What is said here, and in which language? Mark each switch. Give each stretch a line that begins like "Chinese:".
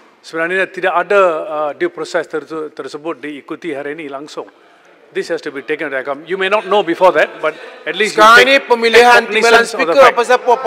Malay: sebenarnya tidak ada due process tersebut diikuti hari ini langsung.
English: This has to be taken into account. You may not know before that, but at least
Malay: sekarang ini pemilihan timbalan speaker apa siapa